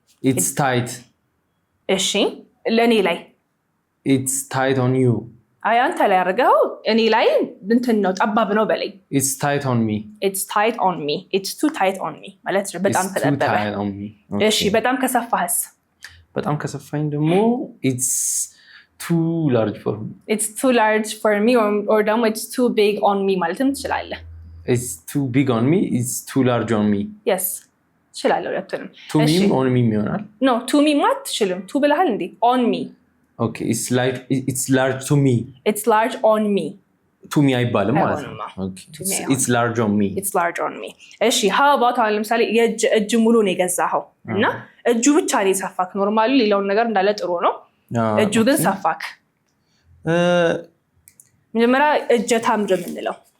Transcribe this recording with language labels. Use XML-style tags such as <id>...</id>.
<en>It's tight.</en> <am>እሺ ለኔ ላይ</am> <en>It's tight on you.</en> <am>አይ አንተ ላይ አድርገው እኔ ላይ እንትን ነው ጠባብ ነው በለኝ</am> <en>It's tight on me. It's tight on me. It's too tight on me</en> <am>ማለት ነው በጣም ተጠበበ እሺ በጣም ከሰፋህስ በጣም ከሰፋኝ ደግሞ</am> <en>It's too large for me. It's too large for me or ደግሞ it's too big on me</en> <am>ማለትም ትችላለህ</am> <en>It's too big on me. It's too large on me.</en> <am>Yes ትችላለህ ሁለቱንም</am> <en>To me on me ይሆናል No to me</en> <am>ማለት ትችልም</am> <en>to</en> <am>ብለሃል እንዴ</am> <en>on me Okay, it's large to me. It's large on me. To me</en> <am>አይባልም ማለት ነው Okay.</am> <en>It's large on me. It's large on me.</en> <am>እሺ</am> <en>how about</en> <am>አሁን ለምሳሌ እጅ ሙሉ ነው የገዛኸው እና እጁ ብቻ ነው የሰፋክ ኖርማሊ ሌላውን ነገር እንዳለ ጥሩ ነው እጁ ግን ሰፋክ መጀመሪያ እጀታ ምንድን ነው የምንለው</am>